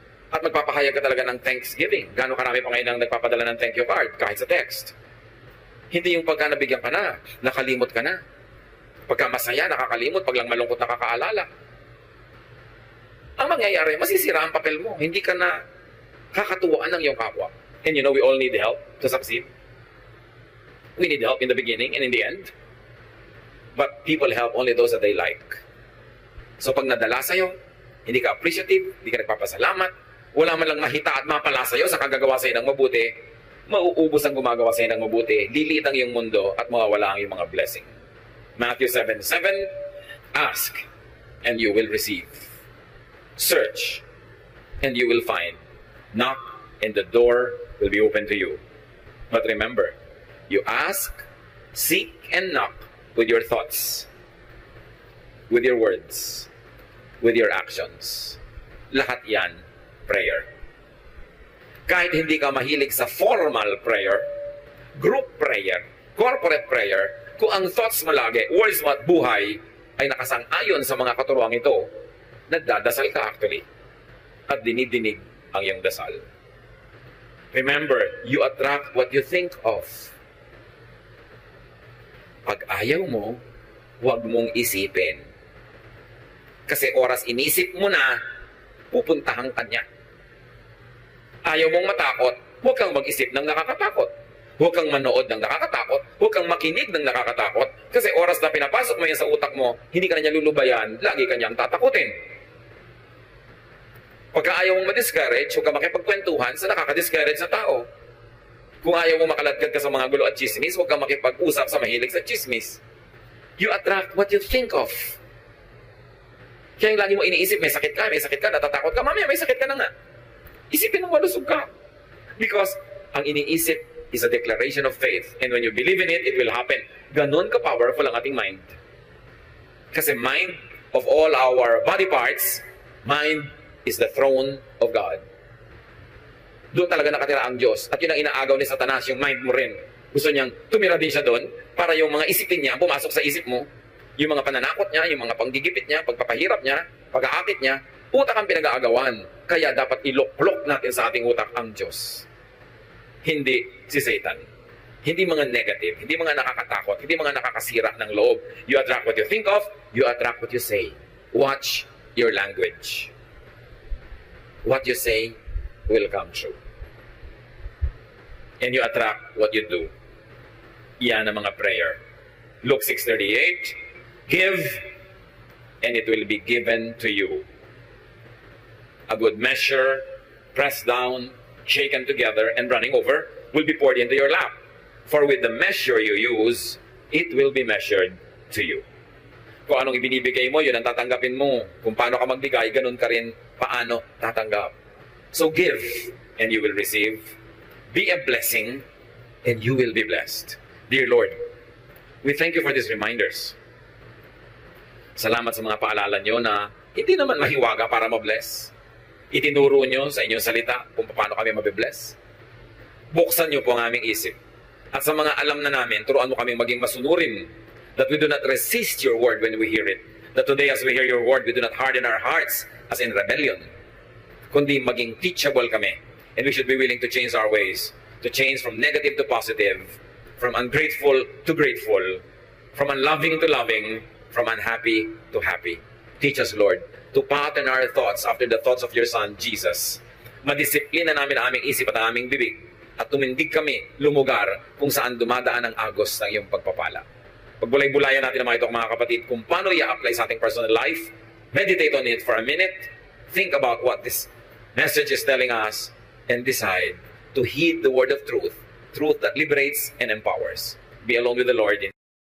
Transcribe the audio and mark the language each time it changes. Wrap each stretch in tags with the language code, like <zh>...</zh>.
<tl>At magpapahayag ka talaga ng thanksgiving. Gano'ng karami pa ngayon ang nagpapadala ng thank you card, kahit sa text. Hindi yung pagka nabigyan ka na, nakalimot ka na. Pagka masaya, nakakalimot. Pag lang malungkot, nakakaalala. Ang mangyayari, masisira ang papel mo. Hindi ka na kakatuwaan ng iyong kapwa.</tl> <en>And you know, we all need help to succeed. We need help in the beginning and in the end. But people help only those that they like.</en> <tl>So pag nadala sa'yo, hindi ka appreciative, hindi ka nagpapasalamat, wala man lang mahita at mapala sa'yo sa kagagawa sa'yo ng mabuti, mauubos ang gumagawa sa'yo ng mabuti, lilit ang iyong mundo at mawawala ang iyong mga blessing.</tl> <en>Matthew 7:7, ask and you will receive. Search and you will find. Knock and the door will be open to you. But remember, you ask, seek, and knock with your thoughts, with your words, with your actions.</en> <tl>Lahat yan, prayer. Kahit hindi ka mahilig sa formal prayer, group prayer, corporate prayer, kung ang thoughts mo lagi, words mo at buhay, ay nakasang-ayon sa mga katuruang ito, nagdadasal ka actually. At dinidinig ang iyong dasal.</tl> <en>Remember, you attract what you think of.</en> <tl>Pag ayaw mo, huwag mong isipin. Kasi oras inisip mo na, pupuntahan ka niya. Ayaw mong matakot, huwag kang mag-isip ng nakakatakot. Huwag kang manood ng nakakatakot, huwag kang makinig ng nakakatakot, kasi oras na pinapasok mo yan sa utak mo, hindi ka na niya lulubayan, lagi ka niyang tatakutin. Pagka ayaw mong ma-discourage, huwag kang makipagkwentuhan sa nakaka-discourage na tao. Kung ayaw mong makaladkad ka sa mga gulo at chismis, huwag kang makipag-usap sa mahilig sa chismis.</tl> <en>You attract what you think of.</en> <tl>Kaya yung lagi mo iniisip, may sakit ka, natatakot ka, mamaya may sakit ka na nga. Isipin mo malusog ka.</tl> <en>Because</en> <tl>ang iniisip</tl> <en>is a declaration of faith. And when you believe in it, it will happen.</en> <tl>Ganon ka-powerful ang ating mind. Kasi</tl> <en>mind of all our body parts, mind is the throne of God.</en> <tl>Doon talaga nakatira ang Diyos. At yun ang inaagaw ni Satanas, yung mind mo rin. Gusto niyang tumira din siya doon para yung mga isipin niya, pumasok sa isip mo, yung mga pananakot niya, yung mga panggigipit niya, pagpapahirap niya, pag-aakit niya, utak ang pinag-aagawan. Kaya dapat ilok-lok natin sa ating utak ang Diyos. Hindi si Satan. Hindi mga negative, hindi mga nakakatakot, hindi mga nakakasira ng loob.</tl> <en>You attract what you think of, you attract what you say. Watch your language. What you say will come true. And you attract what you do.</en> <tl>Yan ang mga prayer.</tl> <en>Luke 6:38, give, and it will be given to you. A good measure, pressed down, shaken together, and running over, will be poured into your lap. For with the measure you use, it will be measured to you.</en> <tl>Kung anong ibinibigay mo, yun ang tatanggapin mo. Kung paano ka magbigay, ganun ka rin paano tatanggap.</tl> <en>So give, and you will receive. Be a blessing, and you will be blessed. Dear Lord, we thank you for these reminders.</en> <tl>Salamat sa mga paalala nyo na hindi naman mahiwaga para mabless. Itinuro nyo sa inyong salita kung paano kami mabibless. Buksan nyo po ang aming isip. At sa mga alam na namin, turuan mo kami maging masunurin,</tl> <en>that we do not resist your word when we hear it. That today as we hear your word, we do not harden our hearts as in rebellion.</en> <tl>Kundi maging teachable kami.</tl> <en>And we should be willing to change our ways. To change from negative to positive. From ungrateful to grateful. From unloving to loving. From unhappy to happy. Teach us, Lord, to pattern our thoughts after the thoughts of your Son, Jesus.</en> <tl>Madisiplina namin ang aming isip at ang aming bibig at tumindig kami lumugar kung saan dumadaan ang agos ng iyong pagpapala. Pagbulay-bulayan natin ang mga ito, mga kapatid, kung paano i-apply sa ating personal life.</tl> <en>Meditate on it for a minute. Think about what this message is telling us and decide to heed the word of truth, truth that liberates and empowers. Be alone with the Lord in</en>